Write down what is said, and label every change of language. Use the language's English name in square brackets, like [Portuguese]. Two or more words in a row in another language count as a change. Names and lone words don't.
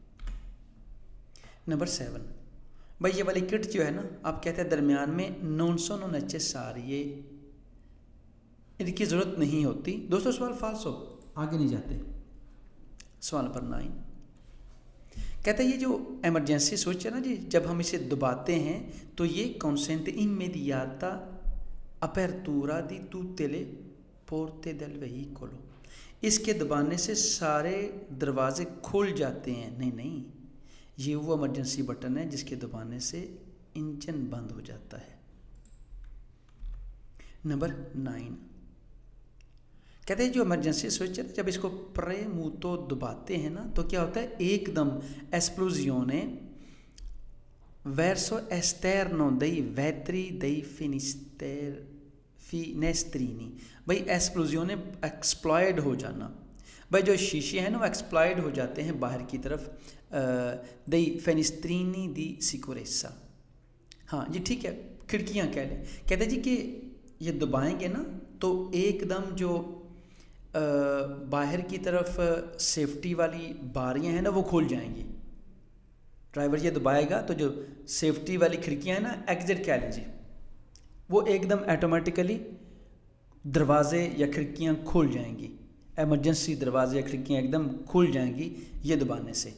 [Hindi] नंबर 7, भाई ये वाली किट जो है ना, आप कहते हैं दरमियान में [Italian] non sono necessari, [Hindi] इनकी ज़रूरत नहीं होती। दोस्तों सवाल फाल्स हो, आगे नहीं जाते। सवाल नंबर 9 कहते हैं ये जो इमरजेंसी स्विच है ना जी, जब हम इसे दबाते हैं तो ये [Italian] consente immediata apertura di tutte le porte del veicolo, [Hindi] इसके दबाने से सारे दरवाजे खुल जाते हैं। नहीं, ये वो इमरजेंसी बटन है जिसके दबाने से इंजन बंद हो जाता है। नंबर 9 कहते हैं जो इमरजेंसी स्विच है, जब इसको प्रेमूतो दबाते हैं ना तो क्या होता है, एकदम esplosione [Italian] verso esterno dei vetri dei finestrini, [Hindi] भाई esplosione एक्सप्लॉयड हो जाना, भाई जो शीशे हैं ना वो एक्सप्लॉयड हो जाते हैं बाहर की तरफ, [Italian] dei finestrini di sicurezza, [Hindi] हाँ जी ठीक है, खिड़कियाँ कह लें। कहते हैं जी कि ये दबाएंगे ना तो एकदम जो बाहर की तरफ सेफ्टी वाली बारियां हैं ना वो खुल जाएंगी। ड्राइवर ये दबाएगा तो जो सेफ्टी वाली खिड़कियां हैं ना, एग्जिट कह लीजिए, वो एकदम ऑटोमेटिकली दरवाजे या खिड़कियां खुल जाएंगी, इमरजेंसी दरवाजे या खिड़कियां एकदम खुल जाएंगी ये दबाने से।